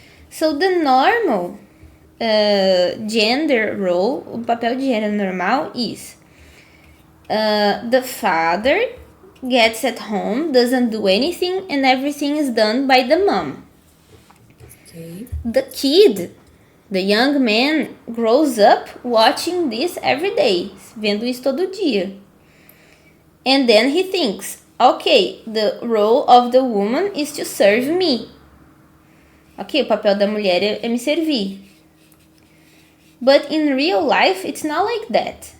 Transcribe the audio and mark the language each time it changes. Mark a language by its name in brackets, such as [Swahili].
[English] So the normal gender role, [Portuguese] o papel de gênero normal [English] is the father gets at home, doesn't do anything, and everything is done by the mom. Ok. The kid, the young man, grows up watching this every day, [Portuguese] vendo isso todo dia. [English] And then he thinks, okay, the role of the woman is to serve me. [Portuguese] Ok, o papel da mulher é me servir. [English] But in real life, it's not like that.